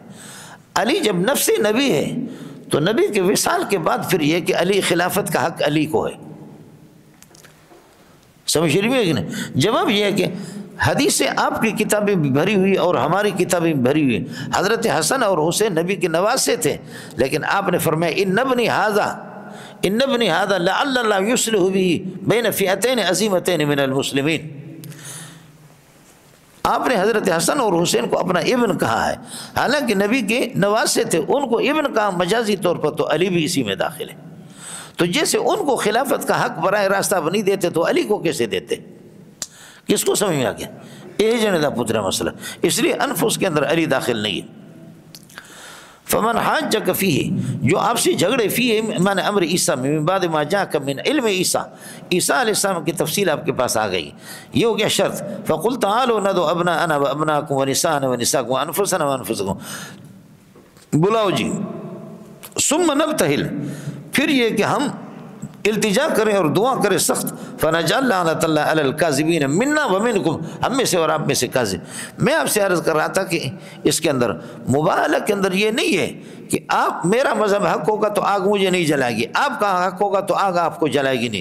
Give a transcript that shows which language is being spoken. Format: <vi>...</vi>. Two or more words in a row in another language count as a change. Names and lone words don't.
<ur>علی جب نفس نبی ہے تو نبی کے وصال کے بعد پھر یہ کہ علی خلافت کا حق علی کو ہے، سمجھ رہی ہے کہ نہیں؟ جواب یہ ہے کہ حدیث آپ کی کتابیں بھی بھری ہوئی اور ہماری کتابیں بھی بھری ہوئی. حضرت حسن اور حسین نبی کے نواسے تھے، لیکن آپ نے فرمایا</ur> <ar>ان ابنی ھذا لعل اللہ یصلح به بین فئتین عظیمتین من المسلمین.</ar> <ur>آپ نے حضرت حسن اور حسین کو اپنا ابن کہا ہے، حالانکہ نبی کے نواسے تھے، ان کو ابن کہا مجازی طور پر، تو علی بھی اسی میں داخل ہے. تو جیسے ان کو خلافت کا حق براہ راست آپ نہیں دیتے تو علی کو کیسے دیتے؟ کس کو سمجھ میں آ گیا؟ یہ</ur> <pa>جنے دا پترا</pa> <ur>مسئلہ. اس لیے انفس کے اندر علی داخل نہیں ہے.</ur> <ar>فمن حاجک فیہ،</ar> <ur>جو آپ سے جھگڑے فیہ معنی امر عیسیٰ میں،</ur> <ar>من بعد ما جاءک من علم عیسیٰ،</ar> <ur>عیسیٰ علیہ السلام کی تفصیل آپ کے پاس آ گئی، یہ ہو گیا شرط.</ur> <ar>فقل تعالوا ندعو ابناءنا وابناءکم ونساءنا ونساءکم وانفسنا وانفسکم،</ar> <ur>بلاؤ جی.</ur> <ar>ثم نبتہل،</ar> <ur>پھر یہ کہ ہم التجا کریں اور دعا کریں سخت.</ur> <ar>فنجعل لعنۃ اللہ علی الکاذبین منا ومنکم،</ar> <ur>ہم میں سے اور آپ میں سے کاذب. میں آپ سے عرض کر رہا تھا کہ اس کے اندر مبالغہ کے اندر یہ نہیں ہے کہ آپ میرا مذہب حق ہوگا تو آگ مجھے نہیں جلائے گی، آپ کا حق ہوگا تو آگ آپ کو جلائے گی نہیں.</ur>